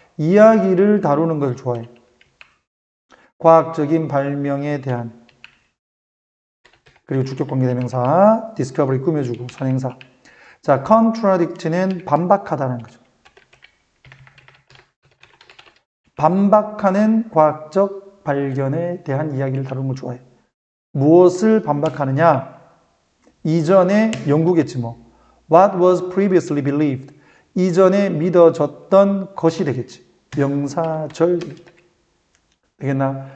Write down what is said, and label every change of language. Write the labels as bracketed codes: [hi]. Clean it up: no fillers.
[ko] 이야기를 다루는 걸 좋아해. 과학적인 발명에 대한 그리고 주격관계대명사 discovery 꾸며주고 선행사. 자, contradict는 반박하다는 거죠. 반박하는 과학적 발견에 대한 이야기를 다루는 걸 좋아해. 무엇을 반박하느냐? 이전에 연구겠지 뭐. [en] What was previously believed? [ko] 이전에 믿어졌던 것이 되겠지. 명사절 되겠나?